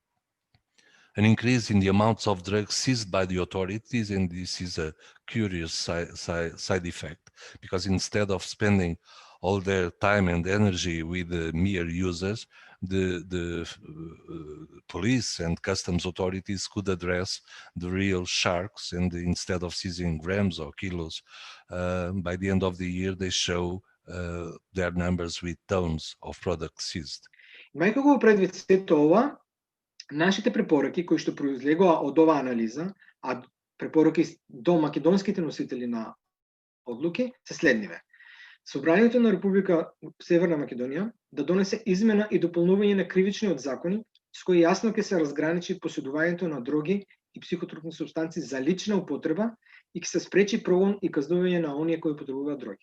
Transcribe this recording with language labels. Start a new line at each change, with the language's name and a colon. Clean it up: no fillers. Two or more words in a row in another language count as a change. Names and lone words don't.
English: an increase in the amounts of drugs seized by the authorities, and this is a curious side effect, because instead of spending all their time and energy with the mere users, the police and customs authorities could address the real sharks, and instead of seizing grams or kilos, by the end of the year they show their numbers with tons of products seized.
Macedonian: Мајка го предвид сето ова, нашите препораки кои што произлегоа од оваа анализа, а препораки до македонските носители на одлуки се следниве. Собранието на Република Северна Македонија да донесе измена и дополнување на кривичниот закони, с кои јасно ќе се разграничи поседувањето на дроги и психотропни супстанци за лична употреба и ќе се спречи прогон и казнување на оние кои употребуваат дроги.